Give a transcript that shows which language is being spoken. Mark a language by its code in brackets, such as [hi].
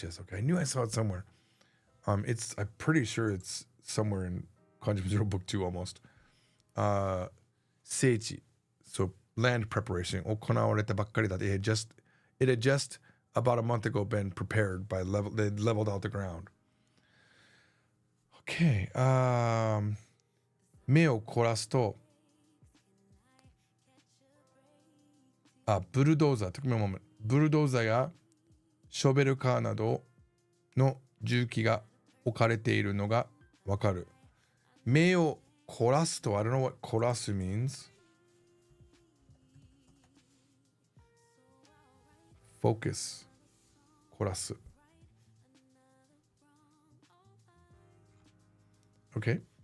[en] Okay, I knew I saw it somewhere. I'm pretty sure it's somewhere in Kanji Zero Book 2 almost. Seichi. So land preparation. [ja] 行われたばっかりだって [en] it had just about a month ago been prepared they leveled out the ground. Okay. [ja] 目を凝らすと [en] ブルドーザー took me a moment. [ja] ブルドーザーやショベルカーなどの重機が置かれているのがわかる。目を凝らすと [en] I don't know what 凝らす means. Focus. 凝らす。 Okay.